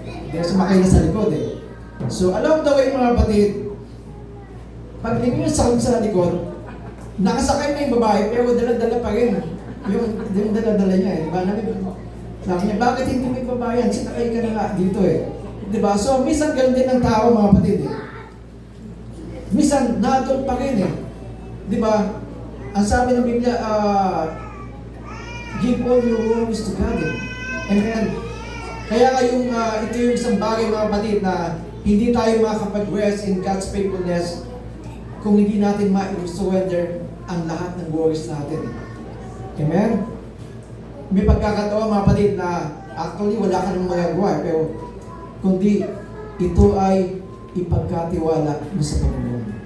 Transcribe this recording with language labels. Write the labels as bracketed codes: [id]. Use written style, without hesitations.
[tl] Kaya sumakay na sa likod eh. So alam daw yung mga kapatid, pag lingon sa likod, nakasakay na yung babae pero dala-dala pa rin. Yung dala-dala niya eh. Diba? Sabi niya, bakit hindi mo ibabayan? Sinakay ka na nga dito eh. Diba? So, minsan ganun din ang tao mga kapatid eh. Minsan, natol pa rin eh. Diba? Ang sabi ng Biblia, [en] give all your worries to God eh. Amen. [tl] Kaya nga ito yung isang bagay mga kapatid na hindi tayo makakapag- [en] rest in God's faithfulness [tl] kung hindi natin ma-surrender ang lahat ng worries natin. Amen? May pagkakataon mga kapatid na actually wala ka nang magagawa pero kundi ito ay ipagkatiwala mo sa Panginoon.